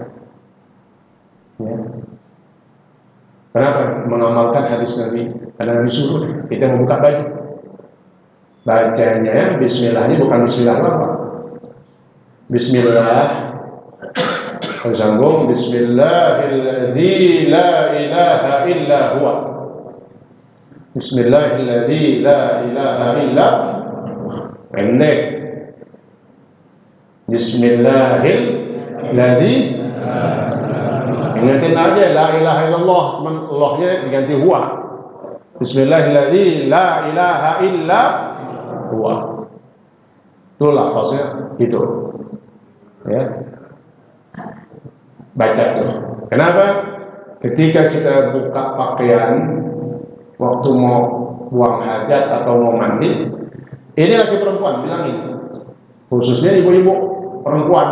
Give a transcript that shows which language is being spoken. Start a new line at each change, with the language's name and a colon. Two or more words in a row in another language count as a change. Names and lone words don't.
Indonesian: Ya. Kenapa? Mengamalkan hadis Nabi. Karena Nabi suruh kita membuka baju. Bacanya Bismillahnya bukan Bismillah apa? Bismillah.
Arabic: Sambung بسم الله الذي لا إله إلا هو. بسم الله الذي لا إله إلا pendek.
Indonesian: Bismillahilladzi, ingatin aja
Arabic: لا إله إلا الله,
Indonesian: Allahnya diganti huwa.
Arabic: بسم الله الذي لا إله إلا هو.
Indonesian: Itu lafaznya gitu. Ya. Baca tuh. Kenapa? Ketika kita buka pakaian waktu mau buang hajat atau mau mandi, ini laki perempuan bilangin, khususnya ibu-ibu perempuan.